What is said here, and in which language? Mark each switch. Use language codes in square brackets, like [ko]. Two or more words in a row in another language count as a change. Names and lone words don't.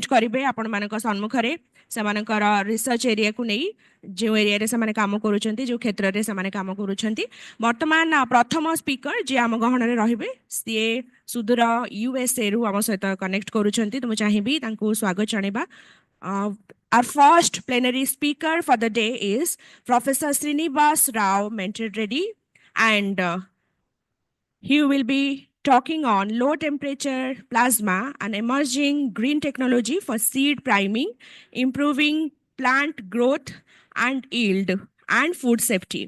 [or] କରିବେ ଆପଣମାନଙ୍କ ସମ୍ମୁଖରେ ସେମାନଙ୍କର [en] research areaକୁ [or] ନେଇ ଯେଉଁ ଏରିଆରେ ସେମାନେ କାମ କରୁଛନ୍ତି ଯେଉଁ କ୍ଷେତ୍ରରେ ସେମାନେ କାମ କରୁଛନ୍ତି ବର୍ତ୍ତମାନ ପ୍ରଥମ ସ୍ପିକର ଯିଏ ଆମ ଗହଣରେ ରହିବେ ସିଏ ସୁଦୂର ୟୁଏସ୍ଏରୁ ଆମ ସହିତ କନେକ୍ଟ କରୁଛନ୍ତି ତ ମୁଁ ଚାହିଁବି ତାଙ୍କୁ ସ୍ୱାଗତ ଜଣାଇବା [en] Our first plenary speaker for the day is Professor Srinivas Rao Mentor Reddy, and he will be talking on low temperature plasma and emerging green technology for seed priming, improving plant growth and yield, and food safety.